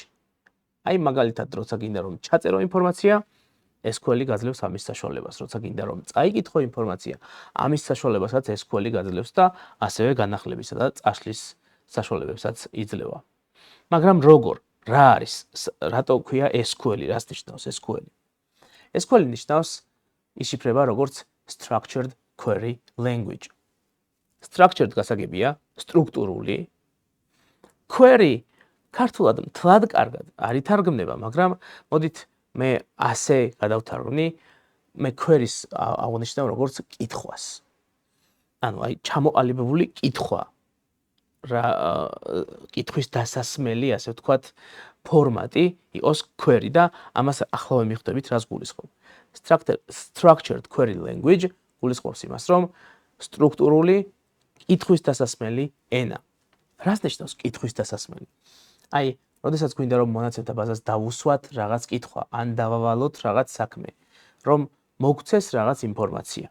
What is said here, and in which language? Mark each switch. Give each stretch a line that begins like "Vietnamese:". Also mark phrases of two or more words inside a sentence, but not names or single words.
Georgian: აი მაგალითად, როცა გინდა რომ ჩაწერო ინფორმაცია, SQL-ი გაძლევს ამის საშუალებას, როცა გინდა რომ წაიკითხო ინფორმაცია, ამის საშუალებასაც SQL-ი გაძლევს და ასევე განახლებისა და წაშლის საშუალებებსაც იძლევა. მაგრამ როგორ? რა არის? რატო ქვია SQL-ი? რას ნიშნავს SQL-ი? SQL-ი ნიშნავს იშიფრება როგორც
English: structured query language.
Georgian: Structured გასაგებია სტრუქტურული. Query ქართულად მთლად კარგად არ ითარგმნება, მაგრამ მოდით მე ასე გადავთარგმნი, მე query-ს აღნიშნავ როგორც კითხვას. ანუ აი ჩამოყალიბებული კითხვა. რა კითხვის დასასმელი, ასე ვთქვათ, ფორმატი იყოს query და ამას ახლავე მიხვდებით, რას გულისხმობ.
English: Structured query language
Georgian: გულისხმობს იმას, რომ სტრუქტურული კითხვის დასასმელი ენა. რას ნიშნავს კითხვის დასასმელი? აი, როდესაც გვინდა რომ მონაცემთა ბაზას დავუსვათ რაღაც კითხვა, ან დავავალოთ რაღაც საქმე, რომ მოგცეს რაღაც ინფორმაცია.